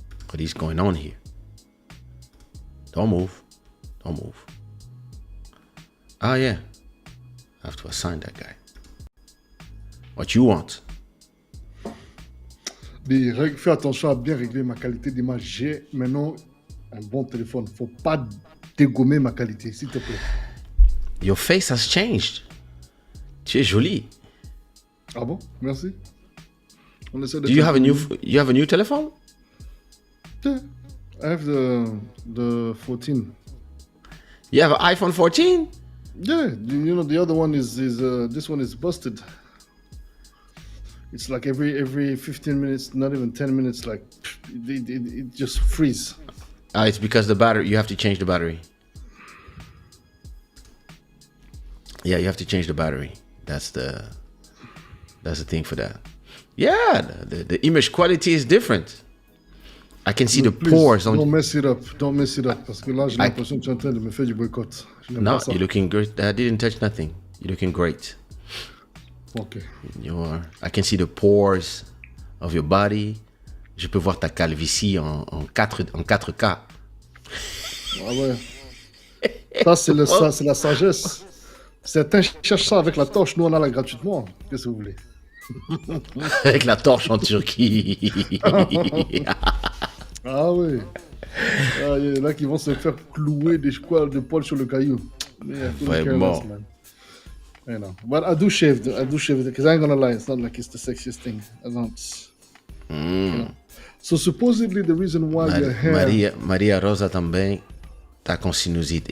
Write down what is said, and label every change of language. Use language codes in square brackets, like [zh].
[en] What is going on here? Don't move. Oh yeah, I have to assign that guy. What you want? [fr] Mais fais attention à bien régler ma qualité d'image. J'ai maintenant un bon téléphone. Faut pas dégommer ma qualité, s'il te plaît. [en] Your face has changed. [fr] Tu es jolie. Ah bon? Merci. On essaie de. [en] Do you have a new telephone? Yeah. I have the 14. You have an iPhone 14? Yeah. The other one is this one is busted. It's like every 15 minutes, not even 10 minutes, like it just freeze. It's because the battery. You have to change the battery. Yeah, you have to change the battery. That's the thing for that. Yeah, the image quality is different. I can see the pores on. Don't mess it up. Don't mess it up. [fr] Parce que là, j'ai l'impression que tu es en train de me faire du boycott. [en] No, you're looking great. I didn't touch nothing. You're looking great. Okay. I can see the pores of your body. [fr] Je peux voir ta calvitie en 4K. Ah ouais. Ça, c'est la sagesse. Certains cherchent ça avec la torche. Nous, on a là gratuitement. Qu'est-ce que vous voulez? Avec la torche en Turquie. Ah oui. Ah, il y en a qui vont se faire clouer des poils sur le caillou. Vraiment. [en] You know. But I do shave because I ain't gonna lie, it's not like it's the sexiest thing. I don't. You know. So supposedly the reason why your hair. [pt] Maria Rosa também tá com sinusite.